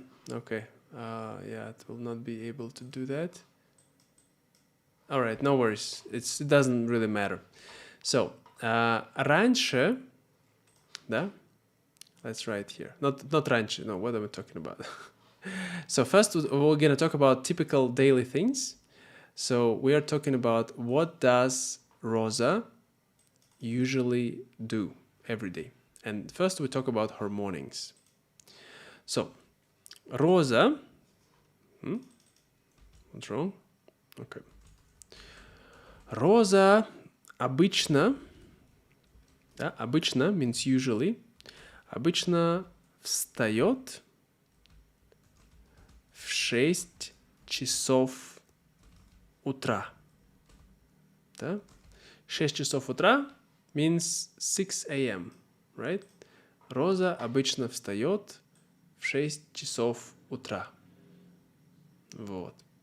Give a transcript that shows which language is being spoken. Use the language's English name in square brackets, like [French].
[English] Okay, yeah, it will not be able to do that. All right, no worries. It doesn't really matter. [Russian] So, раньше, да? [English] Let's write here. Not раньше. No, what am I talking about? So first, we're going to talk about typical daily things. So we are talking about what does Rosa usually do every day. And first we talk about her mornings. So, Rosa, what's wrong? Okay. [Russian] Rosa обычно, да, обычно [English] means usually, [Russian] обычно встает в 6 часов утра. Да? [English] 6 часов утра means 6 a.m., right? [Russian] Роза обычно встает в 6 часов утра. Вот.